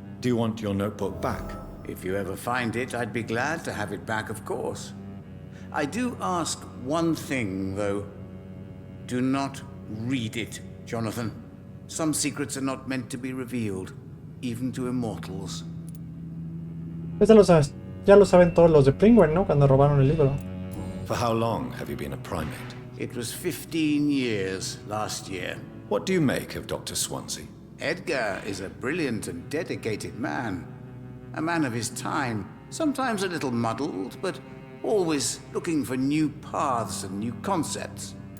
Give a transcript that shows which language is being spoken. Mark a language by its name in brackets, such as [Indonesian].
[English] Do you want your notebook back? If you ever find it, I'd be glad to have it back, of course. I do ask one thing, though. Do not read it, Jonathan. Some secrets are not meant to be revealed, even to immortals. [Spanish] Este lo sabes, ya lo saben todos los de Priwen, ¿no? Cuando robaron el libro. [English] For how long have you been a primate? It was 15 years last year. What do you make of Dr. Swansea? Edgar is a brilliant and dedicated man. A man of his time, sometimes a little muddled, but always looking for new paths and new concepts.